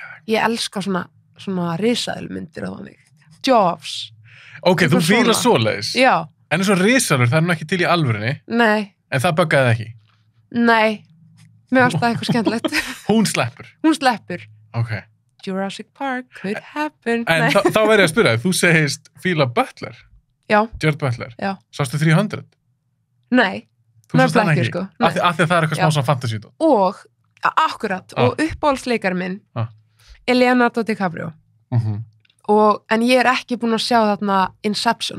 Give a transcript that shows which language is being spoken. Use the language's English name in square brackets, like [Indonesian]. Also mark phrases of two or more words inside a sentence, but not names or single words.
[Icelandic] Ég elska svona risaðilmyndir á þannig. Jaws. Ok, þú fílar svoleiðis. Já. En eins og risaður, það er nú ekki til í alvörinni. Nei. En það buggaði ekki? Nei. Mér varst það eitthvað skemmtilegt. Hún sleppur? Hún sleppur. Ok. [English] Jurassic Park could happen. [Icelandic] En þá verður ég að spyrja þig, þú segist fíla Butler? Já. Jared Butler? Já. Sástu 300? Nei. Þú sást það ekki? Sko. Af því að það er eitthvað smá svona fantasy. Og, akkurat, og uppáhaldsleikar minn er Leonardo DiCaprio. En ég er ekki búin að sjá þarna Inception.